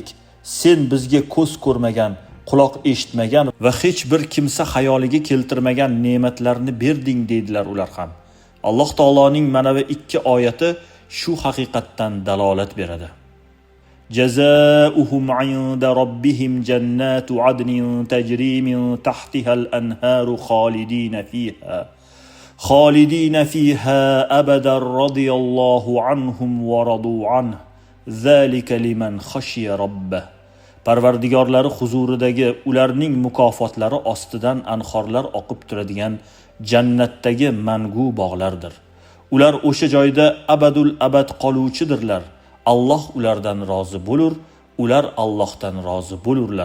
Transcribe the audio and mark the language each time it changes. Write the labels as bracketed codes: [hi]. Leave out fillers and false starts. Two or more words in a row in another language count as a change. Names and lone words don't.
[uz] Sen bizga ko'z ko'rmagan, quloq eshitmagan va hech bir kimsa xayoliga keltirmagan ne'matlarni berding, deydilar ular ham. Alloh taoloning mana bu ikki oyati shu haqiqatdan dalolat beradi. [ar] جزاؤهم عند ربهم جنات عدن تجري من تحتها الأنهار خالدين فيها أبدا رضي الله عنهم ورضوا عنه ذلك لمن خشي ربه. [uz] Parvardigorlari huzuridagi ularning mukofotlari ostidan anhorlar oqib turadigan jannatdagi mangu bog'lardir. Ular o'sha joyda [ar] أبد الآباد [uz] qoluvchidirlar. Alloh ulardan rozi bo'lur, ular Allohdan rozi bo'lurlar.